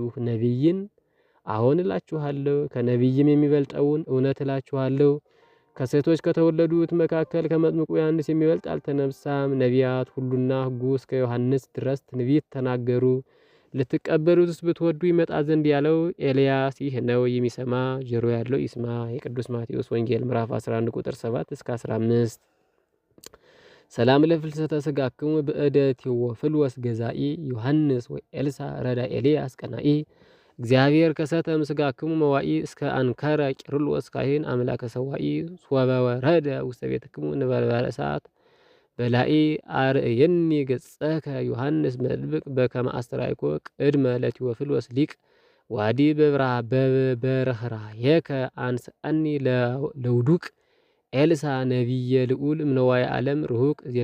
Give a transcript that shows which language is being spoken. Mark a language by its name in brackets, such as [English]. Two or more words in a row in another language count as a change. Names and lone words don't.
[Amharic] ነቢይን? አሁን እላችኋለሁ፣ ከነቢይም የሚበልጠውን። እውነት እላችኋለሁ ከሴቶች ከተወለዱት መካከል ከመጥምቁ ዮሐንስ የሚበልጥ አልተነሳም። ነቢያት ሁሉና ሕጉ እስከ ዮሐንስ ድረስ ትንቢት ተናገሩ። ልትቀበሉትስ ብትወዱ ይመጣ ዘንድ ያለው ኤልያስ ይህ ነው። የሚሰማ ጆሮ ያለው ይስማ። የቅዱስ ማቴዎስ ወንጌል ምዕራፍ 11 ቁጥር 7 እስከ 15። [Geez] ሰላም ለፍልሰተ ሥጋክሙ በእደ ቴዎፍሎስ ገዛኢ ዮሐንስ ወኤልሳዕ ረዳ ኤልያስ ቀናኢ እግዚአብሔር ከሰተ ምስጋክሙ መዋኢ እስከ አንከረ ቂርሎስ ካህን አምላከ ሰዋኢ ሶበ ወረደ ውስተ ቤትክሙ ነበልባለ እሳት በላኢ አርእየኒ ገጸከ ዮሐንስ መጥምቅ በከመ አስተርአይኮ ቅድመ ለቴዎፍሎስ ሊቅ ዋዲ በበረህራየከ አንስአኒ ለውዱቅ ኤልሳዕ ነቢየ ልዑል እምነዋየ ዓለም ርሁቅ